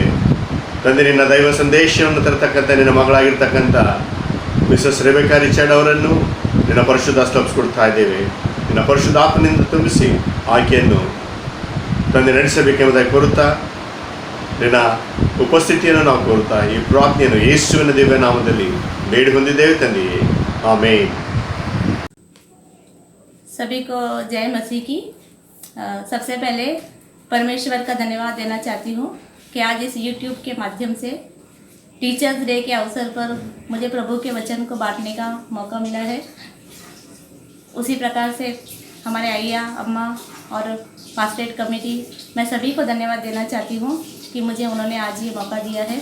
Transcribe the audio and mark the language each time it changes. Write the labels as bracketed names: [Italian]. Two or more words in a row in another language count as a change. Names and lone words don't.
[Kannada] ತಂದೆ, ನಿನ್ನ ದೈವ ಸಂದೇಶವನ್ನು ತರತಕ್ಕಂಥ ನಿನ್ನ ಮಗಳಾಗಿರ್ತಕ್ಕಂಥ ಮಿಸಸ್ ರೆಬೆಕಾ ರಿಚರ್ಡ್ ಅವರನ್ನು ನಿನ್ನ ಪರಿಶುದ್ಧ ಹಸ್ತಲಪಿಸ್ಕೊಡ್ತಾ ಇದ್ದೇವೆ. ನಿನ್ನ ಪರಿಶುದ್ಧ ಆತ್ಮನಿಂದ ತುಂಬಿಸಿ ಆಕೆಯನ್ನು ತಂದೆ ನಡೆಸಬೇಕೆಂಬುದಾಗಿ ಕೋರುತ್ತಾ ನಿನ್ನ ಉಪಸ್ಥಿತಿಯನ್ನು ನಾವು ಕೋರುತ್ತಾ ಈ ಪ್ರಾರ್ಥನೆಯನ್ನು ಯೇಸುವಿನ ದಿವ್ಯ ನಾಮದಲ್ಲಿ ಬೇಡಿ ಹೊಂದಿದ್ದೇವೆ ತಂದೆಯೇ, ಆಮೇನ್. [Hindi] सभी को जय मसीह की। सबसे पहले परमेश्वर का धन्यवाद देना चाहती हूँ कि आज इस YouTube के माध्यम से [English] Teachers Day [Hindi] के अवसर पर मुझे प्रभु के वचन को बांटने का मौका मिला है। उसी प्रकार से हमारे आइया, अम्मा और पास्टेट कमेटी, मैं सभी को धन्यवाद देना चाहती हूँ कि मुझे उन्होंने आज ये मौका दिया है।